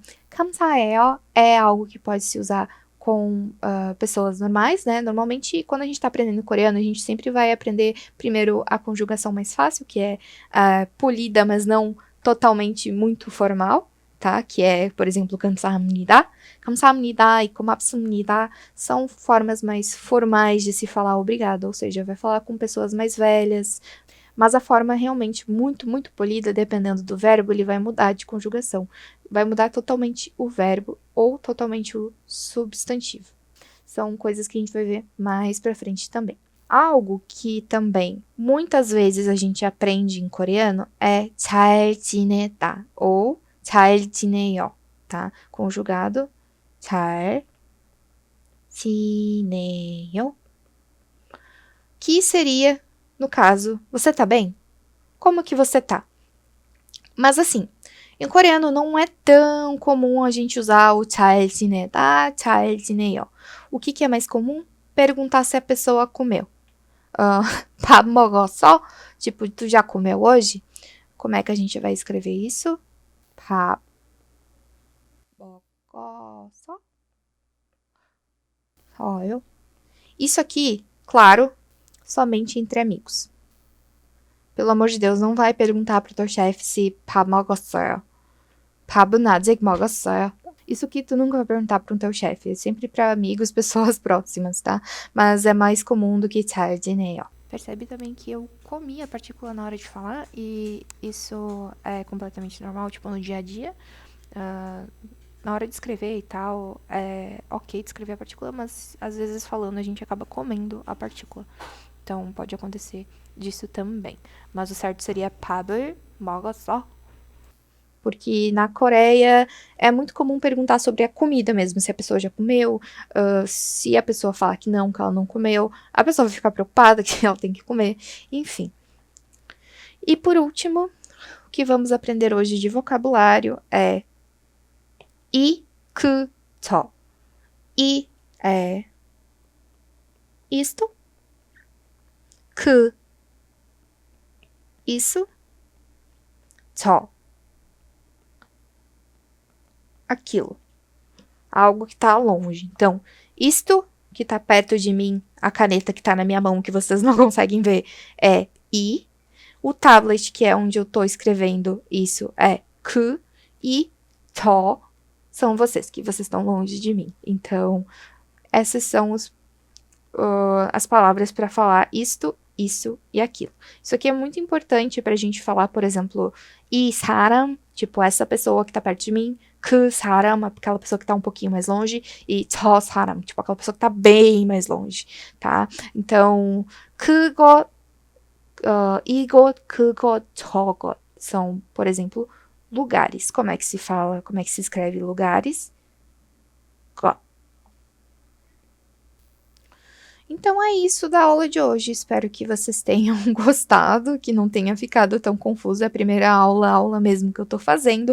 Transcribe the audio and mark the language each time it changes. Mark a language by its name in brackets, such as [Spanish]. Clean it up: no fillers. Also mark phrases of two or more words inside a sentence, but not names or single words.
[Portuguese] 감사해요 é algo que pode se usar com pessoas normais, né? Normalmente, quando a gente tá aprendendo coreano, a gente sempre vai aprender primeiro a conjugação mais fácil, que é polida, mas não totalmente muito formal, tá? Que é, por exemplo, [Korean] 감사합니다. [Portuguese] 감사합니다 e 고맙습니다 são formas mais formais de se falar obrigado, ou seja, vai falar com pessoas mais velhas, mas a forma realmente muito, muito polida, dependendo do verbo, ele vai mudar de conjugação. Vai mudar totalmente o verbo ou totalmente o substantivo. São coisas que a gente vai ver mais pra frente também. Algo que também muitas vezes a gente aprende em coreano é [Korean] 잘 지내다 [Portuguese] ou [Korean] 잘 지내요, [Portuguese] tá? [Korean] Conjugado 잘 지내요. [Portuguese] Que seria, no caso, você tá bem? Como que você tá? Mas assim, em coreano não é tão comum a gente usar o [Korean] 잘 지내다, 잘 지내요. [Portuguese] O que é mais comum? Perguntar se a pessoa comeu. [Korean] 밥 먹었어? [Portuguese] Tipo, tu já comeu hoje? Como é que a gente vai escrever isso? [Korean] 밥 먹었어? [Portuguese] Olha. Isso aqui, claro, somente entre amigos. Pelo amor de Deus, não vai perguntar pro teu chefe se [Korean] 밥 먹었어요. 밥은 아직 먹었어요. [Portuguese] Isso aqui tu nunca vai perguntar pro teu chefe, é sempre para amigos, pessoas próximas, tá? Mas é mais comum do que [Korean] 잘 지내요. [Portuguese] Percebe também que eu comi a partícula na hora de falar e isso é completamente normal, tipo no dia a dia. Na hora de escrever e tal, é ok de escrever a partícula, mas às vezes falando a gente acaba comendo a partícula. Então pode acontecer disso também. Mas o certo seria [Korean] 밥을 먹었어. [Portuguese] Porque na Coreia é muito comum perguntar sobre a comida mesmo, se a pessoa já comeu, se a pessoa falar que ela não comeu, a pessoa vai ficar preocupada que ela tem que comer, enfim. E por último, o que vamos aprender hoje de vocabulário é [Korean] 이, 그, 저. [Portuguese] 이 é isto, 그, isso, 저, aquilo. Algo que tá longe. Então, isto que tá perto de mim, a caneta que tá na minha mão, que vocês não conseguem ver, é i. O tablet, que é onde eu tô escrevendo isso, é 그. E 저 são vocês, que vocês estão longe de mim. Então, essas são as palavras para falar isto, isso e aquilo. Isso aqui é muito importante pra gente falar, por exemplo, [Korean] 이 사람, [Portuguese] tipo, essa pessoa que tá perto de mim, [Korean] 그 사람, [Portuguese] aquela pessoa que tá um pouquinho mais longe, e [Korean] 저 사람, [Portuguese] tipo, aquela pessoa que tá bem mais longe, tá? Então, [Korean] 그것, 이것, 그것, 저것 [Portuguese] são, por exemplo, lugares. Como é que se fala, como é que se escreve lugares? [Korean] 것. [Portuguese] Então é isso da aula de hoje. Espero que vocês tenham gostado, que não tenha ficado tão confuso. É a primeira aula mesmo que eu tô fazendo.